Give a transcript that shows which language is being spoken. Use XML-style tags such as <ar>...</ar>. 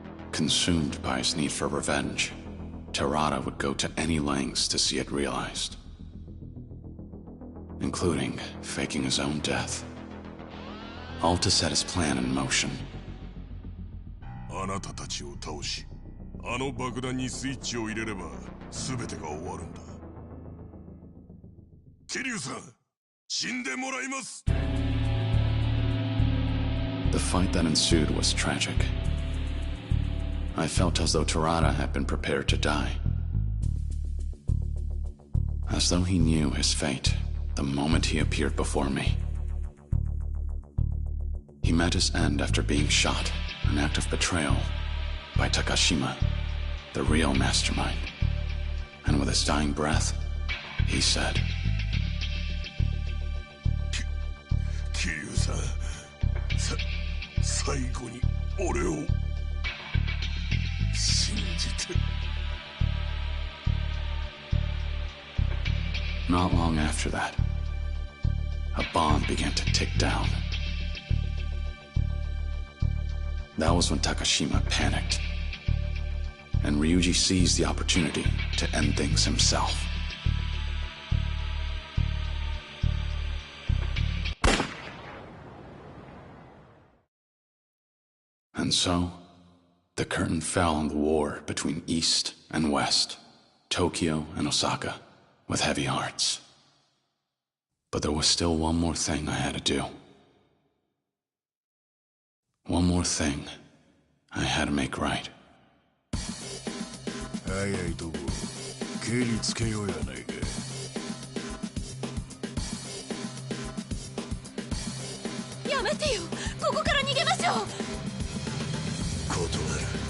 <en>Consumed by his need for revenge, Terada would go to any lengths to see it realized, including faking his own death, all to set his plan in motion.</en> <ja>あなたたちを倒し、あの爆弾にスイッチを入れれば全てが終わるんだ。桐生さん、死んでもらいます。</ja> <en>The fight that ensued was tragic. I felt as though Terada had been prepared to die. As though he knew his fate the moment he appeared before me. He met his end after being shot, an act of betrayal, by Takashima, the real mastermind. And with his dying breath, he said,</en> <ja>桐生さん、最後に俺を信じて。</ja> <en>Not long after that, a bomb began to tick down. That was when Takashima panicked, and Ryuji seized the opportunity to end things himself. And so, the curtain fell on the war between East and West, Tokyo and Osaka, with heavy hearts. But there was still one more thing I had to do. One more thing I had to make right.</en> <ja>早いとこ蹴りつけようやないか。やめてよ、ここから逃げましょう。断る。</ja>